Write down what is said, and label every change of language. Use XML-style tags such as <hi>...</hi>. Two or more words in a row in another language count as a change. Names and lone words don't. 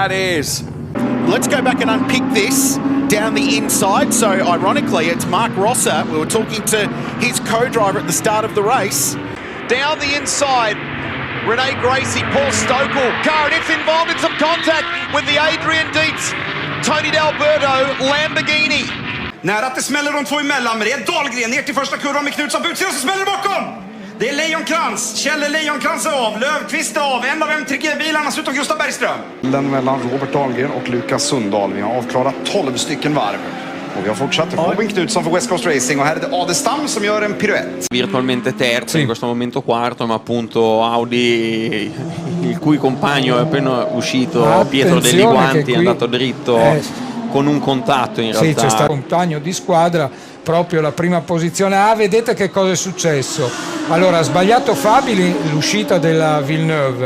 <en>Let's go back and unpick this. down the inside. So ironically, it's Mark Rosser. We were talking to his co-driver at the start of the race. Down the inside, Renee Gracie, Paul Stokell, car, and it's involved in some contact with the Adrian Dietz, Tony D'Alberto, Lamborghini.</en> <sv>Nära att det smäller de två emellan, men det är Dahlgren ner till första kurvan med Knutsson på utsidan, så smäller det bakom! Det är Lejonkrans, Kjelle Lejonkrans är av, Löfqvist är av, en av M3G-bilarna slutar Gustav Bergström. Den mellan Robert Dahlgren och Lukas Sundahl. Vi har avklarat 12 stycken varv. Och vi har fortsatt Robin Knutsson för West Coast Racing, och här är det Adestam som gör en piruett.</sv> <it>Virtualmente terzo, in questo momento quarto, ma appunto Audi, il cui compagno è appena uscito, Pietro Degli Guanti, è andato dritto con un contatto in realtà. Sì, c'è stato un compagno di squadra, proprio la prima posizione. Vedete che cosa è successo? Allora, ha sbagliato Fabili l'uscita della Villeneuve.</it>